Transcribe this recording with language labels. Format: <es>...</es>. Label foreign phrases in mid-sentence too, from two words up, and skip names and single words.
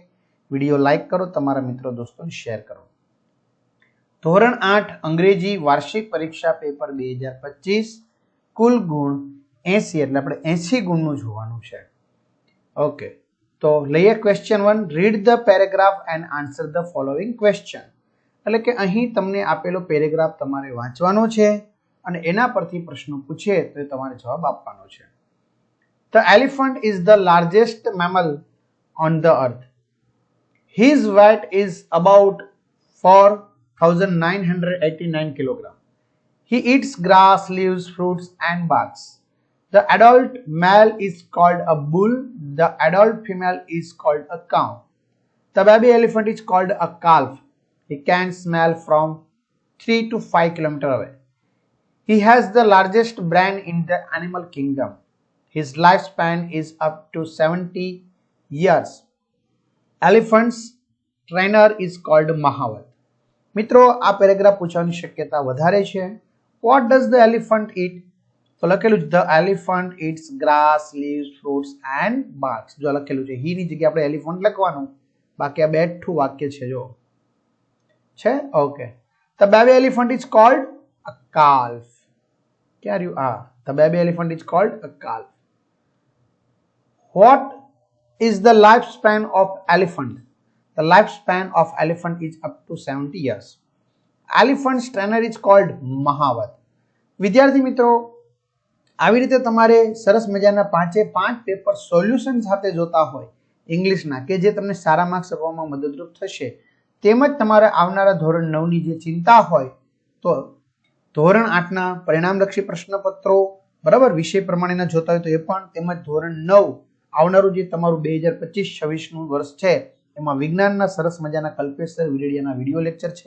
<gu>વિડીયો લાઈક કરો, તમારા મિત્રો દોસ્તોને શેર કરો। ધોરણ 8 અંગ્રેજી વાર્ષિક પરીક્ષા પેપર 2025 કુલ ગુણ 80 એટલે આપણે 80 ગુણનું જોવાનું છે।</gu> <en>ઓકે,</en> <gu>તો લઈએ</gu> <en>question 1, read the paragraph and answer the following question.</en> <gu>એટલે કે અહીં તમને આપેલો પેરેગ્રાફ તમારે વાંચવાનો છે અને એના પરથી પ્રશ્નો પૂછે તો તમારે જવાબ આપવાનો છે।</gu> <en>The elephant is the largest mammal on the earth. His weight is about 4,989 kg. He eats grass, leaves, fruits and barks. The adult male is called a bull. The adult female is called a cow. The baby elephant is called a calf. He can smell from 3 to 5 km away. He has the largest brain in the animal kingdom. His lifespan is up to 70 years. Elephant's trainer is called Mahavat.</en> <gu>મિત્રો, આ પેરેગ્રાફ પૂછવાની શક્યતા વધારે છે।</gu> <en>What does the elephant eat?</en> <gu>તો લખેલું છે</gu> <en>the elephant eats grass, leaves, fruits and barks.</en> <gu>જો લખેલું છે he ની જગ્યાએ આપણે elephant લખવાનું, બાકી આ બેઠું વાક્ય છે જો છે। ઓકે,</gu> <en>the baby elephant is called a calf.</en> <gu>ક્યાં રહ્યું?</gu> <en>the baby elephant is called a calf. What is the lifespan of elephant? The lifespan of elephant is up to 70 years. Elephant's trainer is called Mahavat.</en> <gu>વિદ્યાર્થી મિત્રો, આવી રીતે તમારે સરસ મજાના 5</gu> <en>paper solution</en> <gu>સાથે જોતા હોય ઇંગ્લિશના કે જે તમને સારા માર્ક્સ આપવામાં મદદરૂપ થશે, તેમજ તમારે આવનારા ધોરણ 9 ની જે ચિંતા હોય તો ધોરણ 8 ના પરિણામલક્ષી પ્રશ્નપત્રો બરાબર વિષય પ્રમાણેના જોતા હોય તો એ પણ, તેમજ ધોરણ 9 આવનારું જે તમારું 2025-26 નું વર્ષ છે એમાં વિજ્ઞાનના સરસ મજાના કલ્પેશ સર વિરેડિયાના</gu> <en>video lecture</en> <gu>છે।</gu>